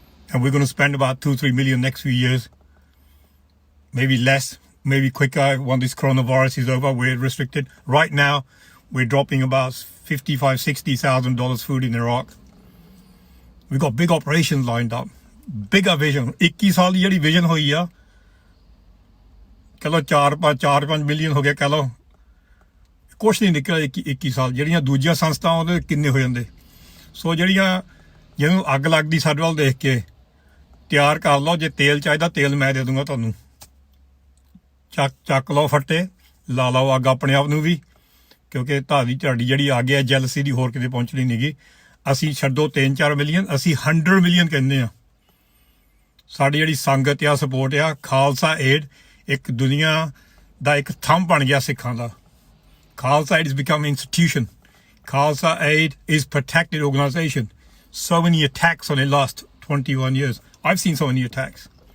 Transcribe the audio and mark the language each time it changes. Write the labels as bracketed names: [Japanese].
[English] And we're going to spend about 2-3 million next few years. Maybe less, maybe quicker when this coronavirus is over. We're restricted. Right now, we're dropping about $55,000-$60,000 food in Iraq. We've got big operations lined up. Bigger vision. [Punjabi] 21 ਸਾਲ ਦੀ ਜਿਹੜੀ vision ਹੋਈ ਆ ਚਲੋ 4-5 million ਹੋ ਗਿਆ ਕਹ ਲਓ ਕੁਛ ਨਹੀਂ ਨਿਕਲਿਆ 21 ਸਾਲ ਜਿਹੜੀਆਂ ਦੂਜੀਆਂ ਸੰਸਥਾਵਾਂ ਉਹਦੇ ਕਿੰਨੇ ਹੋ ਜਾਂਦੇ ਸੋ ਜਿਹੜੀਆਂ ਜਿਹਨੂੰ ਅੱਗ ਲੱਗਦੀ ਸਾਡੇ ਵੱਲ ਦੇਖ ਕੇ ਤਿਆਰ ਕਰ ਲਓ ਜੇ ਤੇਲ ਚਾਹੀਦਾ ਤੇਲ ਮੈਂ ਦੇ ਦੂੰਗਾ ਤੁਹਾਨੂੰ ਚੱਕ ਲਓ ਫੱਟੇ ਲਾ ਲਓ ਅੱਗ ਆਪਣੇ ਆਪ ਨੂੰ ਵੀ ਕਿਉਂਕਿ ਤੁਹਾਡੀ ਜਿਹੜੀ ਆ ਗਿਆ ਜੈਲਸੀ ਦੀ ਹੋਰ ਕਿਤੇ ਪਹੁੰਚਣੀ ਨਹੀਂਗੀ ਅਸੀਂ ਛੱਡੋ 3-4 ਮਿਲੀਅਨ ਅਸੀਂ 100 ਮਿਲੀਅਨ ਕਹਿੰਦੇ ਆ ਸਾਡੀ ਜਿਹੜੀ ਸੰਗਤ ਆ ਸਪੋਰਟ ਆ ਖਾਲਸਾ ਏਡ ਇੱਕ ਦੁਨੀਆ ਦਾ ਇੱਕ ਥੰਮ ਬਣ ਗਿਆ ਸਿੱਖਾਂ ਦਾ Khalsa aid [English] has become an institution. Khalsa Aid is protected organization. So many attacks on the last 21 years. I've seen so many attacks.